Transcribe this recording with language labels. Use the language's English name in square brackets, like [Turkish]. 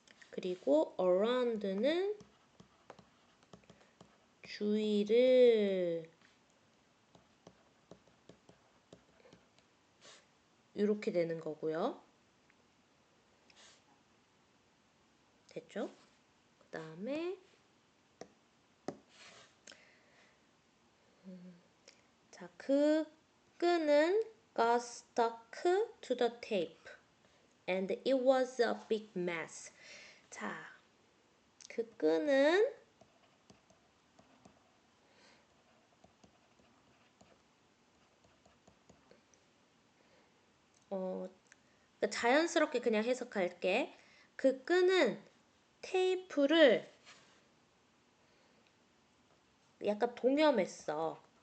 [Korean] 그리고 around는 주위를 이렇게 되는 거고요. 됐죠? 그 다음에 자, 그 끈은 [English] got stuck to the tape and it was a big mess. [Korean] 자, 그 끈은 자연스럽게 그냥 해석할게. 그 끈은 테이프를 약간 동여맸어.